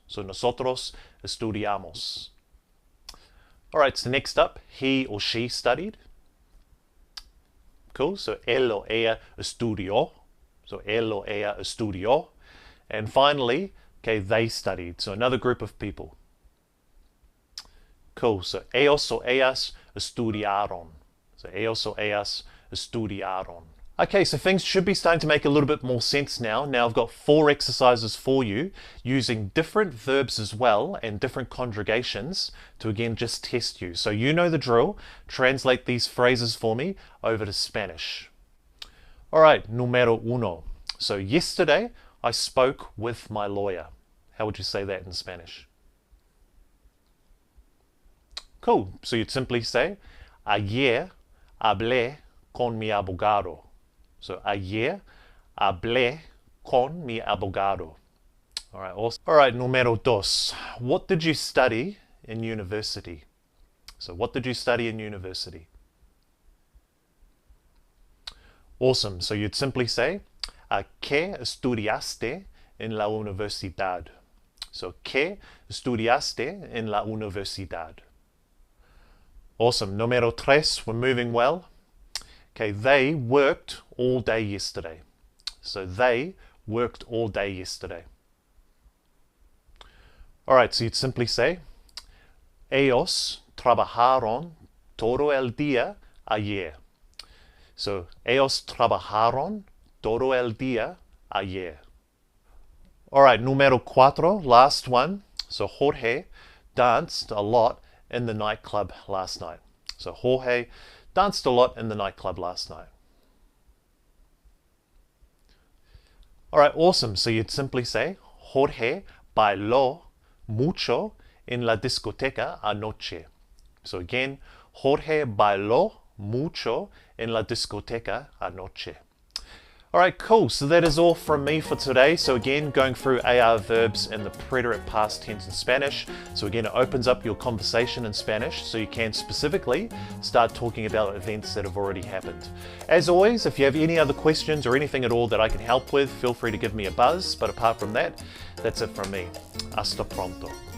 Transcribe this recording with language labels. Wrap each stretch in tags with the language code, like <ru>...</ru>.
<es>So nosotros estudiamos.</es> <en>All right, so next up, he or she studied.</en> <es>Cool, so él o ella estudió. So él o ella estudió.</es> <en>And finally, okay, they studied. So another group of people.</en> <es>Cool, so ellos o ellas estudiaron. So ellos o ellas estudiaron.</es> <en>Okay, so things should be starting to make a little bit more sense now. Now I've got 4 exercises for you using different verbs as well and different conjugations to again just test you. So you know the drill. Translate these phrases for me over to Spanish. All right, número uno. So yesterday I spoke with my lawyer. How would you say that in Spanish? Cool, so you'd simply say, ayer hablé con mi abogado.</en> <es>So ayer hablé con mi abogado.</es> <en>All right, awesome. All right, número dos. What did you study in university? So what did you study in university? Awesome.</en> <es>So you'd simply say, ¿qué estudiaste en la universidad? So ¿qué estudiaste en la universidad?</es> <en>Awesome. Número tres. We're moving well. Okay, they worked all day yesterday. So they worked all day yesterday. All right, so you'd simply say, ellos trabajaron todo el día ayer.</en> <es>So ellos trabajaron todo el día ayer.</es> <en>All right, número cuatro, last one. So Jorge danced a lot in the nightclub last night. So Jorge danced a lot in the nightclub last night. All right, awesome. So you'd simply say, Jorge bailó mucho en la discoteca anoche.</en> <es>So again, Jorge bailó mucho en la discoteca anoche.</es> <en>All right, cool. So that is all from me for today. So again, going through AR verbs and the preterite past tense in Spanish. So again, it opens up your conversation in Spanish so you can specifically start talking about events that have already happened. As always, if you have any other questions or anything at all that I can help with, feel free to give me a buzz. But apart from that, that's it from me. Hasta pronto.</en>